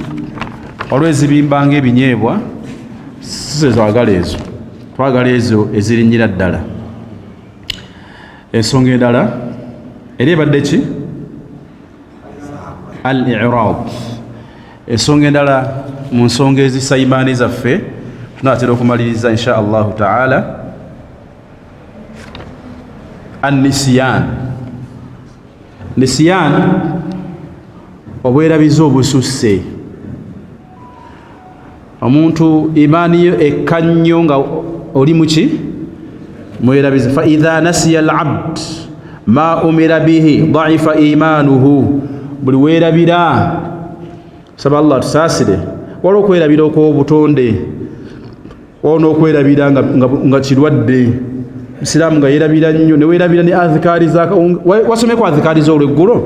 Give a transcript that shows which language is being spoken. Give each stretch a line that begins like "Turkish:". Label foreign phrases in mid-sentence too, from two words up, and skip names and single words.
Ganda: Waliwo ezibimba ng'ebinyeebwa, si twagala ezo, twagala ezo ezirinyira ddala. Ensonga endala eri ebadde ki? Al-i'rad. Ensonga endala mu nsonga ezisa imaani zaffe tunaatera okumaliriza
Arabic: insha Allahu ta'ala,
Ganda: an-nisyan. Nisyan obwerabizi obususse. Omuntu imaani yo ekka nnyo nga oli muki mwerabizi.
Arabic: Fa idha nasiya al-abd ma umira bihi da'ifa imanuhu.
Ganda: Buli weerabira, saba Allah tusaasire, waliwo okwerabira okw'obutonde, waliwo n'okwerabira nga kirwadde. Musiraamu nga yeerabira nnyo, ne weerabira ne adhikaari za wasomeko adhikaari z'olweggulo.